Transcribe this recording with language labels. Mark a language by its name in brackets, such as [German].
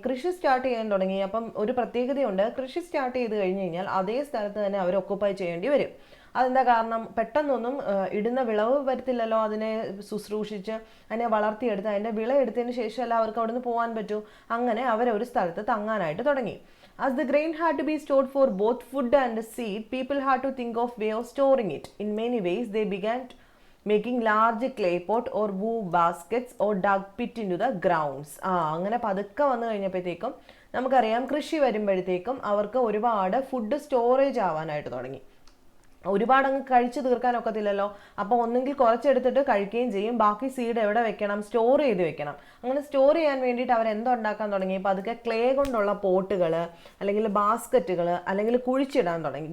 [Malayalam] കൃഷി സ്റ്റാർട്ട് ചെയ്യാൻ തുടങ്ങി. അപ്പം ഒരു പ്രത്യേകതയുണ്ട്, കൃഷി സ്റ്റാർട്ട് ചെയ്ത് കഴിഞ്ഞ് കഴിഞ്ഞാൽ അതേ സ്ഥലത്ത് തന്നെ അവർ ഒക്കുപ്പൈ ചെയ്യേണ്ടി വരും. അതെന്താ കാരണം? പെട്ടെന്നൊന്നും ഇടുന്ന വിളവ് വരത്തില്ലല്ലോ. അതിനെ ശുശ്രൂഷിച്ച് അതിനെ വളർത്തിയെടുത്ത് അതിൻ്റെ വിള എടുത്തതിന് ശേഷമല്ല അവർക്ക് അവിടെ നിന്ന് പോകാൻ പറ്റൂ. അങ്ങനെ അവരൊരു സ്ഥലത്ത് തങ്ങാനായിട്ട് തുടങ്ങി. [English] As the grain had to be stored for both food and seed, people had to think of way of storing it. In many ways, they began making large clay pot or wool baskets or dug pit into the grounds. [Malayalam] അങ്ങനെ പതുക്കെ വന്നു കഴിഞ്ഞപ്പോഴത്തേക്കും നമുക്കറിയാം കൃഷി വരുമ്പോഴത്തേക്കും അവർക്ക് ഒരുപാട് food storage ആവാനായിട്ട് തുടങ്ങി. ഒരുപാട് അങ്ങ് കഴിച്ചു തീർക്കാനൊക്കത്തില്ലല്ലോ. അപ്പോൾ ഒന്നെങ്കിൽ കുറച്ചെടുത്തിട്ട് കഴിക്കുകയും ചെയ്യും, ബാക്കി സീഡ് എവിടെ വെക്കണം? സ്റ്റോർ ചെയ്ത് വെക്കണം. അങ്ങനെ സ്റ്റോർ ചെയ്യാൻ വേണ്ടിയിട്ട് അവർ എന്തുണ്ടാക്കാൻ തുടങ്ങി? പതുക്കെ ക്ലേ കൊണ്ടുള്ള പോട്ടുകൾ അല്ലെങ്കിൽ ബാസ്ക്കറ്റുകൾ അല്ലെങ്കിൽ കുഴിച്ചിടാൻ തുടങ്ങി.